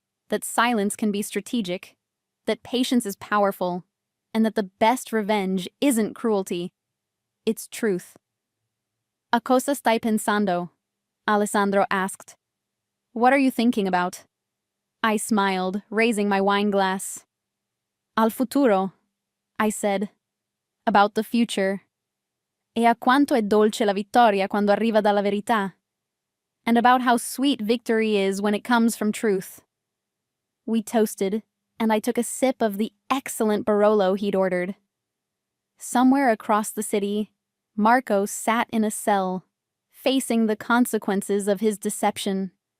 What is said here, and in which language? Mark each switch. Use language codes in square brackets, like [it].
[en] That silence can be strategic, that patience is powerful, and that the best revenge isn't cruelty. It's truth. [it] A cosa stai pensando? Alessandro [en] asked. What are you thinking about? I smiled, raising my wine glass. [it] Al futuro, [en] I said. About the future. [it] E a quanto è dolce la vittoria quando arriva dalla verità. [en] And about how sweet victory is when it comes from truth. We toasted, and I took a sip of the excellent Barolo he'd ordered. Somewhere across the city, Marco sat in a cell, facing the consequences of his deception.